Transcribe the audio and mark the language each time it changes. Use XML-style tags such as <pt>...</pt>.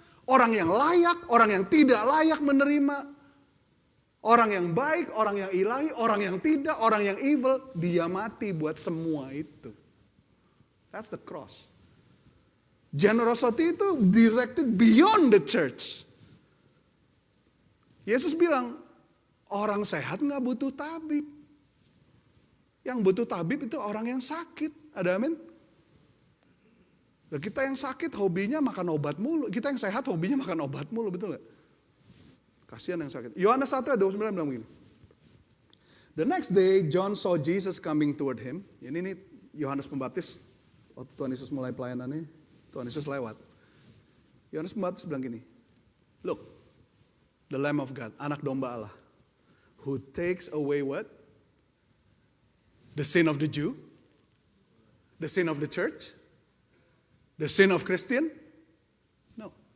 <id>Orang yang layak, orang yang tidak layak menerima. Orang yang baik, orang yang ilahi, orang yang tidak, orang yang evil, dia mati buat semua itu.</id> <en>That's the cross. Generosity</en> <id>itu</id> <en>directed beyond the church.</en> <id>Yesus bilang, orang sehat gak butuh tabib. Yang butuh tabib itu orang yang sakit. Ada amin? Nah, kita yang sakit hobinya makan obat mulu. Kita yang sehat hobinya makan obat mulu, betul gak? Kasihan yang sakit. Yohanes 1 ayat 29 bilang begini.</id> <en>The next day John saw Jesus coming toward him.</en> <id>Ini Yohanes Pembaptis. Waktu Tuhan Yesus mulai pelayanannya, Tuhan Yesus lewat. Yohanes Pembaptis bilang gini.</id> <en>Look, the Lamb of God,</en> <id>anak domba Allah.</id> <en>Who takes away what? The sin of the Jew? The sin of the church? The sin of Christian? No.</en>